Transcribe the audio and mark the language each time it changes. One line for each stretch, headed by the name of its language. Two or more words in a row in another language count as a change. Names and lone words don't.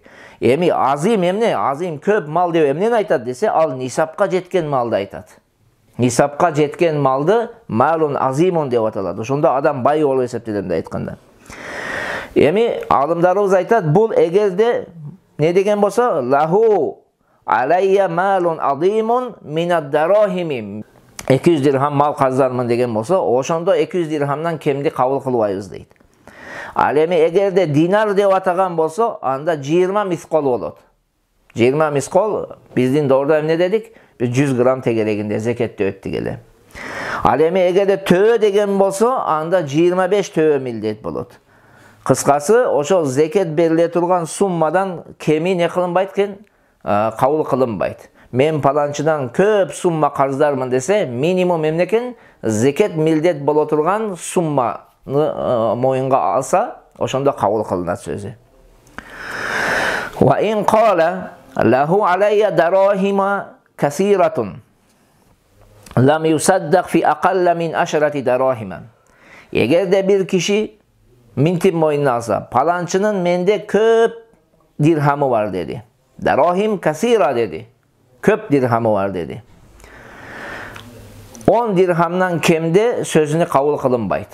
Kyrgyz: Эми азим эмне? Азим көп мал деп эмнени айтат десе, ал нисапка жеткен малды айтат. Нисапка жеткен малды
Arabic: مال عظيم
Kyrgyz: деп аталат. Ошондо адам бай болуп эсептелет деп айтканда. Эми алымдарыбыз айтат, бул эгерде не деген болсо,
Arabic: له علي مال عظيم من الدراهم,
Kyrgyz: 200 дирхам мал каздармын деген болсо, ошондо 200 дирхамдан кемди кабыл кылбайбыз дейт. Ал эми эгерде динар деп атаган болсо, анда 20 мискол болот. 20 мискол биздин доордо эмне дедик? 100 грамм тегерегинде зекетте өттүк эле. Ал эми эгерде төө деген болсо, анда 25 төө милдет болот. Кыскасы, ошол зекет бериле турган суммадан кеми не кылынбайт экен? Кабыл кылынбайт. Мен паланчыдан көп сумма карыздармын десе, минимум эмне экен? Зекет милдет боло турган сумманы моюнга алса, ошондо кабыл кылынат сөзү.
Arabic: وإن قال له علي دراهم كثيرة لم يصدق في أقل من 10 دراهم.
Kyrgyz: Эгерде бир киши минтип моюнуна алса, паланчынын менде көп дирхамы бар деди.
Arabic: دراهم كثيرة
Kyrgyz: деди. Көп дирхамы бар деди. 10 дирхамдан кемде сөзүнө кабыл кылынбайт.